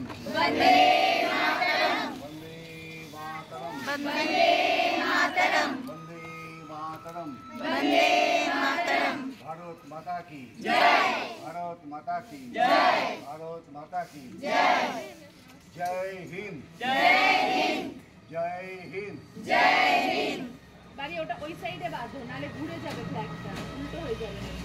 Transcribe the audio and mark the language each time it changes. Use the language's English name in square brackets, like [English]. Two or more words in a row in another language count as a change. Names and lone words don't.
[Hindi] वंदे मातरम, वंदे मातरम, वंदे मातरम, वंदे मातरम, वंदे मातरम। भारत माता की जय, भारत माता की जय, भारत माता की जय, जय हिंद, जय हिंद, जय हिंद, जय हिंद। [Bangla] বাড়ি ওটা ওই সাইডে বাঁধো, নালে ঘুরে যাবে, ফ্ল্যাগটা উল্টো হয়ে যাবে।